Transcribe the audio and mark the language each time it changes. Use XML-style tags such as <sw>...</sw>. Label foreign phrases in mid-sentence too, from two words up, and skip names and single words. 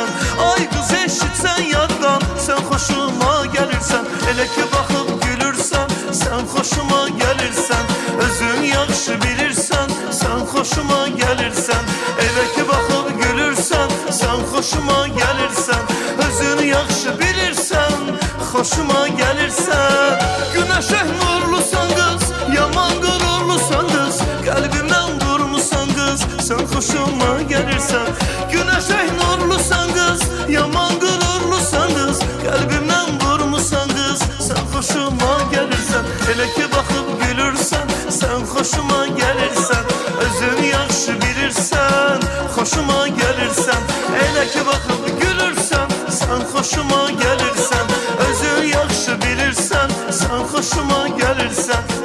<az>Ay qız eşitsən yaddan,</az> <tr>sen hoşuma gelirsen.</tr> <az>Elə ki baxıb gülürsən,</az> <tr>sen hoşuma gelirsen.</tr> <az>Özün yaxşı bilirsən,</az> <tr>sen hoşuma gelirsen.</tr> <az>Elə ki baxıb gülürsən,</az> <tr>sen hoşuma gelirsen.</tr> <az>Özün yaxşı bilirsən,</az> <tr>hoşuma gelirsen. Güneşe nurlusan kız, yaman gururlusan kız. Kalbimden vurmusan kız, sen hoşuma gelirsen. Güneşe nurlusan kız, yaman gururlusan kız. Kalbimden vurmusan kız, sen hoşuma gelirsen.</tr> <az>Elə ki baxıb gülürsən,</az> <tr>sen hoşuma gelirsen.</tr> <az>Özün yaxşı bilirsən,</az> <tr>hoşuma gelirsen.</tr> <az>Elə ki baxıb gülürsən,</az> <tr>sen hoşuma gelirsen.</tr> <az>Özün yaxşı bilirsən,</az> <tr>sen hoşuma gelirsen.</tr>